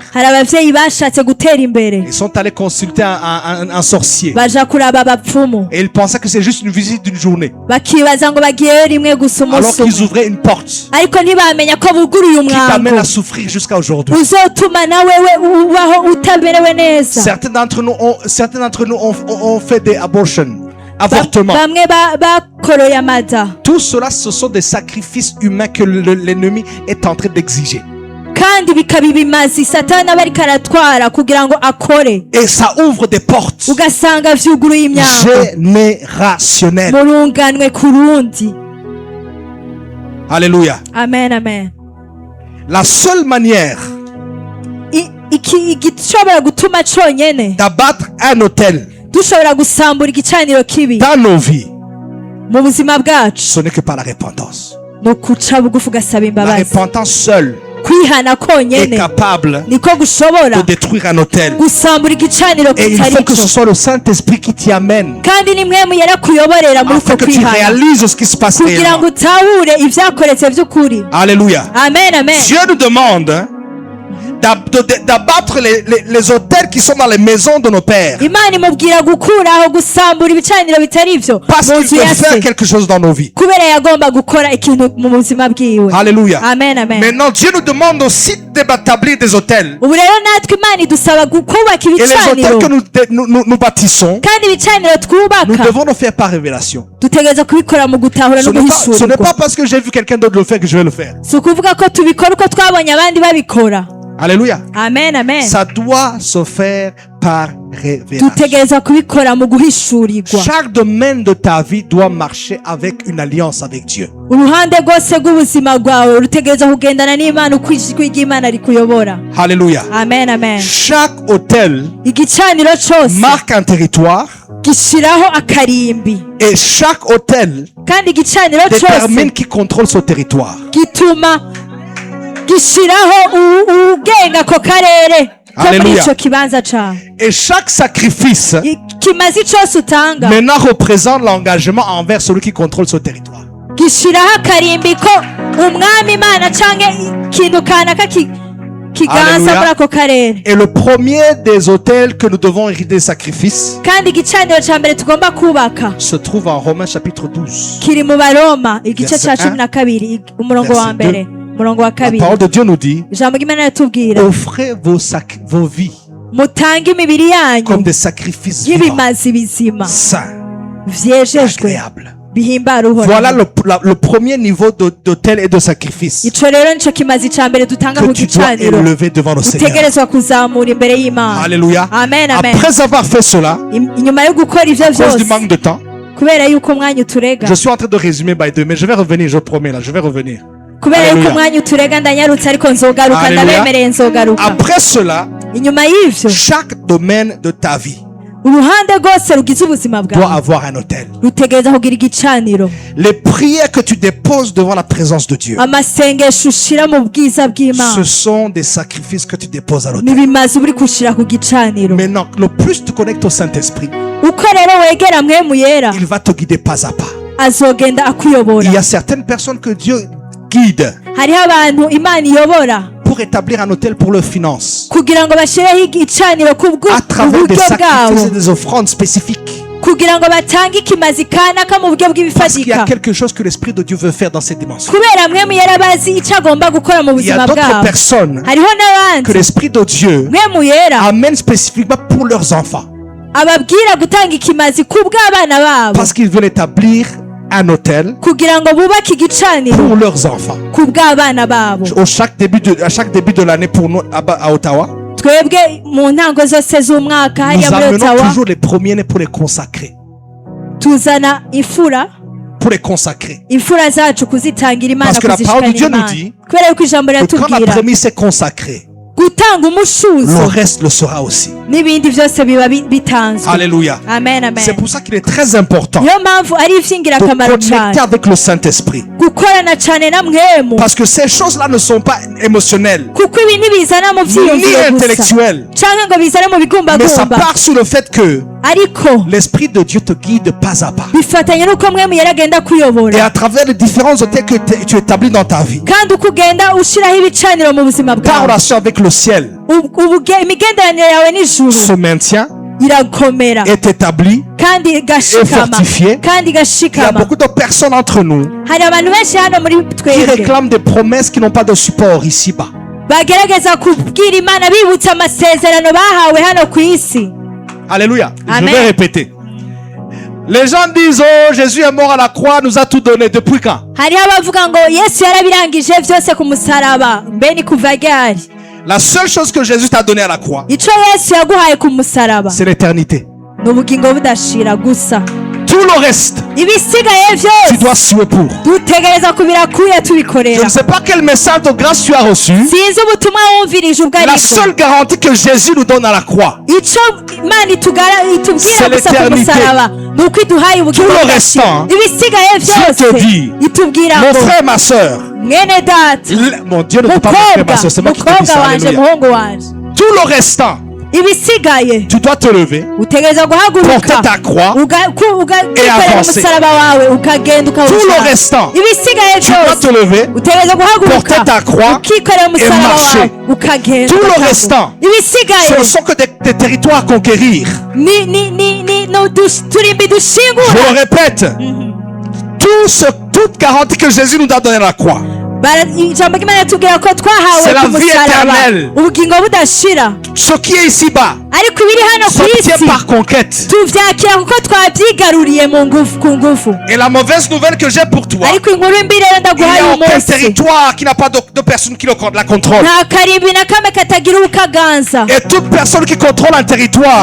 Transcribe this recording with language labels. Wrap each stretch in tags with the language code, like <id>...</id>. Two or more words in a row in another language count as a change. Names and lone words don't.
<rn>hari abavyeyi bashatse gutera imbere,</rn> <fr>Ils sont allés consulter un sorcier.</fr> <rn>baja kuraba abapfumu,</rn> <fr>Et ils pensaient que c'est juste une visite d'une journée.</fr> <rn>bakibaza ngo bagiyeyo rimwe gusa</rn> <fr>Alors</fr> <rn>umunsi</rn> <fr>qu'ils</fr> <rn>umwe,</rn> <fr>ouvraient une porte</fr> <rn>ariko ntibamenya ko buguruye</rn> <fr>qui t'amène</fr> <rn>umwango</rn> <fr>à souffrir jusqu'à aujourd'hui.</fr> <rn>uzotuma na wewe ubaho utaberewe neza.</rn> <fr>Certains d'entre nous ont fait des abortions, avortements.</fr> <rn>bamwe bakoroye amada,</rn> <fr>Tout cela, ce sont des sacrifices humains que l'ennemi est en train d'exiger.</fr> <rn>kandi bikaba ibimazi satani aba ariko aratwara kugira ngo akore,</rn> <fr>Et ça ouvre des portes</fr> <rn>ugasanga vyuguruye imyango</rn> <fr>générationnelles.</fr> <rn>mu runganwe ku rundi.</rn> <fr>Alléluia. Amen, amen. La seule manière</fr> <rn>igishobora gutuma conyene</rn> <fr>d'abattre un autel</fr> <rn>dushobora gusambura igicaniro kibi</rn> <fr>dans nos vies,</fr> <rn>mu buzima bwacu</rn> <fr>ce n'est que par la repentance.</fr> <rn>ni ukuca bugufi ugasaba</rn> <fr>La</fr> <rn>imbabazi.</rn> <fr>repentance seule</fr> <rn>kwihana</rn> <fr>est</fr> <rn>konyene</rn> <fr>capable</fr> <rn>niko gushobora</rn> <fr>de détruire un autel.</fr> <rn>gusambura igicaniro</rn> <fr>Et il</fr> <rn>kitari</rn> <fr>faut que ce</fr> <rn>cyo,</rn> <fr>soit le Saint-Esprit qui t'y amène</fr> <rn>kandi ni mwemu yarakuyoborera muri</rn> <fr>afin</fr> <rn>uko</rn> <fr>que tu</fr> <rn>kwihana</rn> <fr>réalises ce qui se passe</fr> <rn>kugira ngo</rn> <fr>réellement.</fr> <rn>utahure ivyakoretse vy'ukuri.</rn> <fr>Alléluia. Amen, amen. Dieu nous demande d'abattre les autels qui sont dans les maisons de nos pères.</fr> <rn>imana imubwira gukuraho gusambura ibicaniro bitari ivyo</rn> <fr>Parce</fr> <rn>mu</rn> <fr>qu'il</fr> <rn>nzu</rn> <fr>veut</fr> <rn>ya</rn> <fr>faire</fr> <rn>se</rn> <fr>quelque chose dans nos vies.</fr> <rn>kubera yagomba gukora ikintu mu buzima bwiwe.</rn> <fr>Alléluia. Amen, amen. Maintenant, Dieu nous demande aussi d'établir des autels.</fr> <rn>ubu rero natwe imana idusaba kubaka</rn> <fr>Et les hôtels</fr> <rn>ibicaniro,</rn> <fr>que nous bâtissons,</fr> <rn>kandi ibicaniro</rn> <fr>nous</fr> <rn>twubaka</rn> <fr>devons le faire par révélation.</fr> <rn>dutegereza kubikora mu gutahura</rn> <fr>Ce</fr> <rn>no</rn> <fr>n'est pas</fr> <rn>guhishurirwa.</rn> <fr>parce que j'ai vu quelqu'un d'autre le faire que je vais le faire.</fr> <rn>si ukuvuga ko tubikora uko twabonye abandi babikora.</rn> <fr>Alléluia. Amen, amen. Ça doit se faire par révélation.</fr> <rn>dutegereza kubikora mu guhishurirwa.</rn> <fr>Chaque domaine de ta vie doit marcher avec une alliance avec Dieu.</fr> <rn>uruhande rwose rw'ubuzima bwawe rutegereza kugendana n'imana uko ijwi ry'imana rikuyobora.</rn> <fr>Alléluia. Amen, amen. Chaque hôtel</fr> <rn>igicaniro cyose</rn> <fr>marque un territoire</fr> <rn>gishiraho akarimbi,</rn> <fr>et chaque hôtel</fr> <rn>kandi igicaniro</rn> <fr>détermine</fr> <rn>cyose</rn> <fr>qui contrôle ce territoire.</fr> <rn>gituma gishiraho ugenga ako karere ko muri</rn> <fr>Alléluia.</fr> <rn>ico kibanza cawe.</rn> <fr>Et chaque sacrifice</fr> <rn>Kimazi cyose utanga</rn> <fr>maintenant représente l'engagement envers celui qui contrôle ce territoire.</fr> <rn>gishiraho akarimbi ko umwami imana canke ikintu kanaka kiganza</rn> <fr>Alléluia.</fr> <rn>muri ako karere.</rn> <fr>Et le premier des hôtels que nous devons hériter des sacrifices</fr> <rn>kandi igicaniro ca mbere tugomba kubaka</rn> <fr>se trouve en Romains chapitre 12.</fr> <rn>kiri mu baroma igice</rn> <fr>Verset</fr> <rn>ca 12 umurongo wa</rn> <fr>Verset</fr> <rn>mbere umurongo wa</rn> <fr>La</fr> <rn>kabiri.</rn> <fr>parole de Dieu nous dit,</fr> <rn>ijambo ry'imana riratubwira</rn> <fr>offrez vos vies</fr> <rn>mutange imibiri</rn> <fr>comme</fr> <rn>yanyu</rn> <fr>des sacrifices vivants,</fr> <rn>y'ibimazi bizima</rn> <fr>saints,</fr> <rn>vyejejwe</rn> <fr>agréables.</fr> <rn>bihimbara</rn> <fr>Voilà</fr> <rn>uhoraho.</rn> <fr>le premier niveau d'hôtel et de sacrifice</fr> <rn>ico rero nico kimazi ca mbere dutanga</rn> <fr>que</fr> <rn>ku</rn> <fr>tu dois</fr> <rn>gicaniro</rn> <fr>élever devant le Seigneur.</fr> <rn>utegerezwa kuzamura imbere y'imana.</rn> <fr>Alléluia. Amen, amen. Après avoir fait cela,</fr> <rn>inyuma yo gukora ivyo</rn> <fr>à cause</fr> <rn>vyose</rn> <fr>du manque de temps,</fr> <rn>kubera yuko umwanya uturega</rn> <fr>je suis en train de résumer</fr> <en>by the way,</en> <fr>mais je vais revenir, je promets là, je vais revenir.</fr> <rn>kubera yuko</rn> <fr>Alléluia.</fr> <rn>umwanya uturega ndanyarutse ariko nzogaruka,</rn> <fr>Alléluia.</fr> <rn>ndabemereye nzogaruka.</rn> <fr>Après cela,</fr> <rn>inyuma y'ivyo</rn> <fr>chaque domaine de ta vie</fr> <rn>uruhande rwose rugize ubuzima</rn> <fr>doit</fr> <rn>bwawe</rn> <fr>avoir un hôtel.</fr> <rn>rutegereza kugira igicaniro.</rn> <fr>Les prières que tu déposes devant la présence de Dieu,</fr> <rn>amasengesho ushira mu bwiza</rn> <fr>ce</fr> <rn>bw'imana</rn> <fr>sont des sacrifices que tu déposes à l'hôtel.</fr> <rn>n'ibimazi uri gushira ku gicaniro.</rn> <fr>Maintenant, le plus tu connectes au Saint-Esprit,</fr> <rn>uko rero wegera mwemu yera</rn> <fr>il va te guider pas à pas.</fr> <rn>azogenda akuyobora.</rn> <fr>Il y a certaines personnes que Dieu guide</fr> <rn>hariho abantu imana iyobora</rn> <fr>pour établir un hôtel pour leurs finances,</fr> <rn>kugira ngo bashireho igicaniro ku</rn> <fr>à travers des</fr> <rn>buryo</rn> <fr>sacrifices</fr> <rn>bwabo,</rn> <fr>et des offrandes spécifiques.</fr> <rn>kugira ngo batange ikimazi kanaka mu buryo</rn> <fr>Parce qu'il y</fr> <rn>bw'ibifatika,</rn> <fr>a quelque chose que l'Esprit de Dieu veut faire dans cette dimension.</fr> <rn>kubera mwemu yera bazi icyo agomba gukora mu</rn> <fr>Il y a</fr> <rn>buzima</rn> <fr>d'autres</fr> <rn>bwabo.</rn> <fr>personnes</fr> <rn>hariho que n'abandi</rn> <fr>l'Esprit de Dieu</fr> <rn>mwemu yera</rn> <fr>amène spécifiquement pour leurs enfants.</fr> <rn>ababwira gutanga ikimazi ku bw'abana babo,</rn> <fr>Parce qu'ils veulent établir un hôtel</fr> <rn>kugira ngo bubake igicaniro</rn> <fr>pour leurs enfants.</fr> <rn>ku bw'abana babo.</rn> <fr>À chaque début de l'année pour nous à Ottawa,</fr> <rn>twebwe mu ntango zose z'umwaka</rn> <fr>nous</fr> <rn>hariya muri</rn> <fr>amenons</fr> <rn>Ottawa</rn> <fr>toujours les premiers-nés pour les consacrer.</fr> <rn>tuzana imfura</rn> <fr>Pour les consacrer.</fr> <rn>imfura zacu kuzitangira imana,</rn> <fr>Parce que la parole de Dieu</fr> <rn>kuzishikanira</rn> <fr>nous</fr> <rn>imana,</rn> <fr>dit</fr> <rn>kubera yuko ijambo</rn> <fr>que quand la</fr> <rn>riratubwira</rn> <fr>prémisse est consacrée,</fr> <rn>gutanga</rn> <fr>le</fr> <rn>umushuzo</rn> <fr>reste le sera aussi.</fr> <rn>n'ibindi byose biba bitanzwe.</rn> <fr>Alléluia. Amen, amen. C'est pour ça qu'il est très important</fr> <rn>niyo mpamvu ari</rn> <fr>de</fr> <rn>iby'ingirakamaro</rn> <fr>connecter</fr> <rn>cyane</rn> <fr>avec le Saint-Esprit.</fr> <rn>gukorana cyane na mwemu,</rn> <fr>Parce que ces choses-là ne sont pas émotionnelles,</fr> <rn>kuko ibi ntibizana mu</rn> <fr>ni</fr> <rn>byiyumviro gusa</rn> <fr>intellectuelles,</fr> <rn>cyangwa ngo bizane mu</rn> <fr>mais ça</fr> <rn>bigumbagumba,</rn> <fr>part sur le fait que</fr> <rn>ariko</rn> <fr>l'Esprit de Dieu te guide pas à pas.</fr> <rn>bifatanye n'uko mwemu yari agenda</rn> <fr>Et</fr> <rn>kuyobora,</rn> <fr>à travers les différents hôtels que tu établis dans ta vie,</fr> <rn>kandi uko ugenda ushyiraho ibicaniro mu buzima</rn> <fr>ta</fr> <rn>bwawe,</rn> <fr>relation avec le ciel</fr> <rn>imigenderanire yawe n'ijuru</rn> <fr>se maintient,</fr> <rn>irakomera</rn> <fr>est établie.</fr> <rn>kandi igashikama,</rn> <fr>fortifié.</fr> <rn>kandi</rn> <fr>Il y a</fr> <rn>igashikama.</rn> <fr>beaucoup de personnes entre nous</fr> <rn>hari abantu benshi hano muri</rn> <fr>qui</fr> <rn>twebwe</rn> <fr>réclament des promesses qui n'ont pas de support ici-bas.</fr> <rn>bagerageza kubwira imana bibutsa amasezerano bahawe hano ku isi.</rn> <fr>Alléluia. Amen. Je vais répéter. Les gens disent, oh, Jésus est mort à la croix, nous a tout donné. Depuis quand?</fr> <rn>hariho abavuga ngo yesu yarabirangije byose ku musaraba, mbe ni kuva ryari?</rn> <fr>La seule chose que Jésus t'a donné à la croix,</fr> <rn>ico yesu yaguhaye ku musaraba</rn> <fr>c'est l'éternité.</fr> <rn>ni ubugingo budashira gusa,</rn> <fr>Tout le reste,</fr> <rn>ibisigaye</rn> <fr>tu</fr> <rn>byose</rn> <fr>dois suer pour.</fr> <rn>dutegereza kubirakuye</rn> <fr>Je</fr> <rn>tubikorera.</rn> <fr>ne sais pas quel message de grâce tu as reçu.</fr> <rn>sinzi ubutumwa wumvirije ubwo</rn> <fr>La</fr> <rn>aribwo.</rn> <fr>seule garantie que Jésus nous donne à la croix,</fr> <rn>ico imana itubwira</rn> <fr>C'est</fr> <rn>gusa ku</rn> <fr>l'éternité.</fr> <rn>musaraba ni uko iduhaye ubugingo</rn> <fr>Tout le</fr> <rn>budashira.</rn> <fr>restant,</fr> <rn>ibisigaye</rn> <fr>Dieu te</fr> <rn>byose</rn> <fr>dit,</fr> <rn>itubwira</rn> <fr>mon</fr> <rn>ngo</rn> <fr>frère, ma soeur,</fr> <rn>mwene data,</rn> <fr>mon Dieu ne peut pas me faire ma</fr> <rn>mukobwa</rn> <fr>soeur, c'est moi qui te dis</fr> <rn>mukobwa</rn> <fr>ça.</fr> <rn>wanje,</rn> <fr>Alléluia.</fr> <rn>muhungu wanje,</rn> <fr>Tout le restant,</fr> <rn>ibisigaye</rn> <fr>tu dois te lever,</fr> <rn>utegereza guhaguruka</rn> <fr>porter ta croix,</fr> <rn>ukikorera</rn> <fr>avancer.</fr> <rn>umusaraba wawe ukagenda</rn> <fr>tout le</fr> <rn>ukawushaka</rn> <fr>restant.</fr> <rn>ibisigaye</rn> <fr>Tu dois te</fr> <rn>byose</rn> <fr>lever,</fr> <rn>utegereza guhaguruka</rn> <fr>porter ta croix</fr> <rn>ukikorera umusaraba</rn> <fr>marcher.</fr> <rn>wawe ukagenda</rn> <fr>Tout le</fr> <rn>ugatambuka.</rn> <fr>restant,</fr> <rn>ibisigaye</rn> <fr>ce ne sont que des territoires à conquérir.</fr> <rn>ni turimbi</rn> <fr>Je</fr> <rn>dushingura</rn> <fr>le répète, toute garantie que Jésus nous a donné à la croix,</fr> <rn>ijambo ry'Imana ritubwira ko</rn> <fr>C'est</fr> <rn>twahawe</rn> <fr>la</fr> <rn>ku</rn> <fr>vie</fr> <rn>musaraba</rn> <fr>éternelle.</fr> <rn>ubugingo budashira</rn> <fr>ce qui est ici-bas</fr> <rn>ariko ibiri hano ku</rn> <fr>s'obtient</fr> <rn>isi</rn> <fr>par conquête.</fr> <rn>tuvyakira kuko twabyigaruriye ku ngufu</rn> <fr>Et la mauvaise nouvelle que j'ai pour toi,</fr> <rn>ariko inkuru mbi rero</rn> <fr>il</fr> <rn>ndaguhaye</rn> <fr>n'y a</fr> <rn>uyu</rn> <fr>aucun</fr> <rn>munsi</rn> <fr>territoire qui n'a pas de personne qui la contrôle.</fr> <rn>nta karimbi na kamwe katagira ukaganza</rn> <fr>Et toute personne qui contrôle un territoire</fr>